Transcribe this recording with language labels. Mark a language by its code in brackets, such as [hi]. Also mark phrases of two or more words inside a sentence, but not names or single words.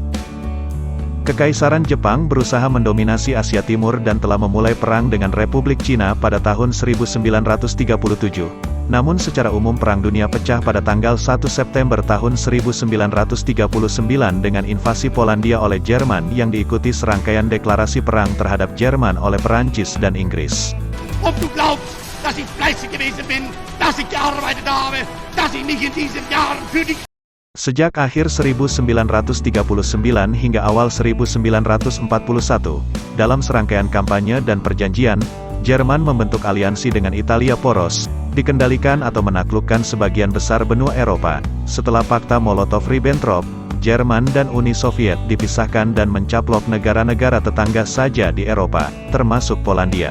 [id] Kekaisaran Jepang berusaha mendominasi Asia Timur dan telah memulai perang dengan Republik Cina pada tahun 1937. Namun secara umum Perang Dunia pecah pada tanggal 1 September tahun 1939 dengan invasi Polandia oleh Jerman yang diikuti serangkaian deklarasi perang terhadap Jerman oleh Perancis dan Inggris. [de] Ob du glaubst, dass ich fleißig gewesen bin, dass ich gearbeitet habe, dass ich mich in diesen Jahren für die [id] Sejak akhir 1939 hingga awal 1941, dalam serangkaian kampanye dan perjanjian, Jerman membentuk aliansi dengan Italia poros, dikendalikan atau menaklukkan sebagian besar benua Eropa. Setelah Fakta Molotov-Ribbentrop, Jerman dan Uni Soviet dipisahkan dan mencaplok negara-negara tetangga saja di Eropa, termasuk Polandia.